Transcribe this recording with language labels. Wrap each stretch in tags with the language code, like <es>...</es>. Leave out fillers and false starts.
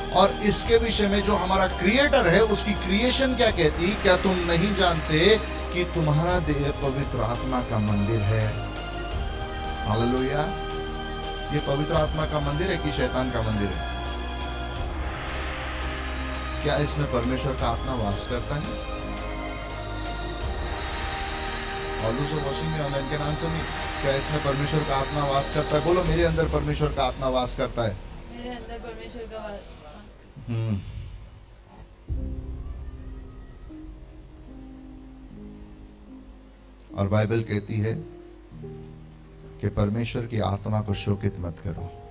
<hi>और इसके विषय में जो हमारा क्रिएटर है उसकी क्रिएशन क्या कहती, क्या तुम नहीं जानते कि तुम्हारा देह पवित्र आत्मा का मंदिर है। हालेलुया। ये पवित्र आत्मा का मंदिर है कि शैतान का मंदिर है? क्या इसमें परमेश्वर का आत्मा वास करता है?</hi> <en>All those who are watching me online can answer me.</en> <hi>क्या इसमें परमेश्वर का आत्मा वास करता है? बोलो मेरे अंदर परमेश्वर का आत्मा वास करता है। मेरे अंदर परमेश्वर का वास। और बाइबल कहती है कि परमेश्वर की आत्मा को शोकित मत करो।</hi>